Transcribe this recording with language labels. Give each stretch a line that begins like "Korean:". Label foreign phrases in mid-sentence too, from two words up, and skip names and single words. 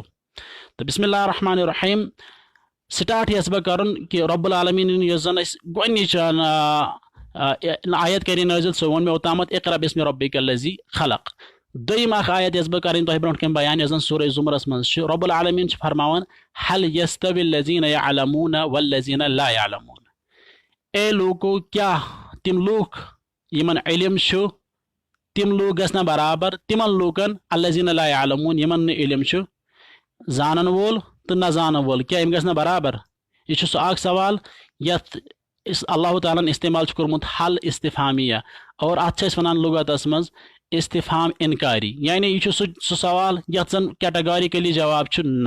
Kashmiri: تو
Arabic: بسم اللہ الرحمن الرحیم
Kashmiri: سٹارٹ یژھٕ بہٕ کرُن کہ
Arabic: رب العالمیٖن
Kashmiri: یۄس زن أسۍ گۄڈنِچ آیت کرِ نٲزِل سۄ ووٚن مےٚ اوٚتامتھ
Arabic: اقرا بسمِ ربک الذی خلق.
Kashmiri: دوٚیِم اکھ آیت یۄس بہٕ کرٕنۍ تۄہہِ برونٛٹھ کَنۍ بیان یۄس زن سورہ زمرس منٛز چھِ
Arabic: رب العالمیٖن
Kashmiri: چھُ فرماوان
Arabic: حل یستوی الذین یعلمون والذین لا یعلمون.
Kashmiri: اے لوٗکو کیٛاہ تِم لوٗکھ یِمن علم چھُ تِم لوٗکھ گژھِ نا برابر تِمن لوٗکن
Arabic: الذین لا یعلمون
Kashmiri: یِمن نہٕ علم چھُ زانن وول تہٕ نہ زانن وول کیٛاہ یِم گژھِ نا برابر. یہِ چھُ سُہ اکھ سوال یتھ اللہ تعالیٰ ہن استعمال چھُ کوٚرمُت حل استفہامیہ اور اتھ چھِ أسۍ ونان لغتس منٛز استفہام انکاری یعنی یہِ چھُ سُہ سوال یتھ زن کیٹاگارِکلی جواب چھُ نہ.